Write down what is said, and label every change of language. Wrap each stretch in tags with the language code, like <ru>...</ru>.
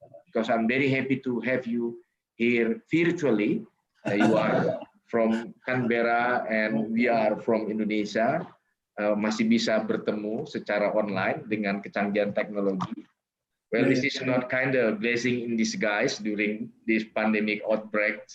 <en>Because I'm very happy to have you here virtually. You are from Canberra and we are from Indonesia.</en> <id>Masih bisa bertemu secara online dengan kecanggihan teknologi.</id> <en>Well, this is not kind of blessing in disguise during this pandemic outbreak.</en>